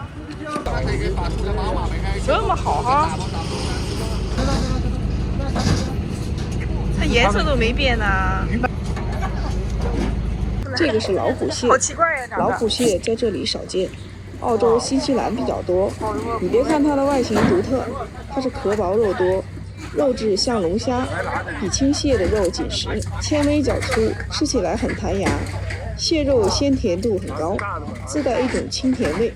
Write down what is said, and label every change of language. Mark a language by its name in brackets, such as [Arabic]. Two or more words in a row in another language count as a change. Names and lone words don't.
[Chinese] 这么好哈。它颜色都没变呢。这个是老虎蟹，好奇怪呀，老虎蟹在这里少见，澳洲、新西蘭比較多。你別看它的外形獨特，它是殼薄肉多，肉質像龍蝦，比青蟹的肉緊實，纖維較粗，吃起來很彈牙。蟹肉鮮甜度很高，自帶一種清甜味。